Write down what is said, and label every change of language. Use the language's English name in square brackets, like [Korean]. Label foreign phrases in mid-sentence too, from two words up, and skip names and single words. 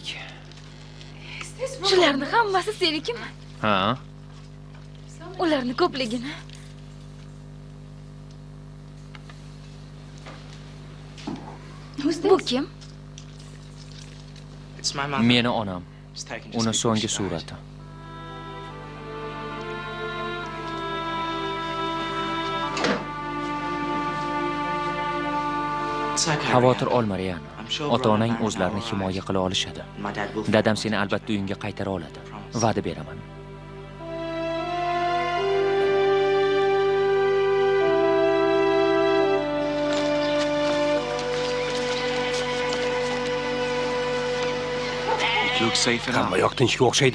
[Uzbek] Shularni hammasi senikimi? Ha? Ularni ko'pligini. Bu kim? [English] It's my mother. [Uzbek] Meni onam. [English] It's taken just [Uzbek] Uni [English] before [Uzbek] so'nggi [English] she died. [Uzbek] surati. [English] It's okay, [Uzbek] Xavotir Rihanna. olma, Riyan. [English] I'm sure [Uzbek] Ota-onang [English] Ron and [Uzbek] o'zlarini [English] I are [Uzbek] himoya [English] alright. [Uzbek] qila olishadi. [English] My dad will. [Uzbek] Dadam seni albatta uyingga qaytara oladi. Va'da beraman. Hamma yoq tinchga o'xshaydi.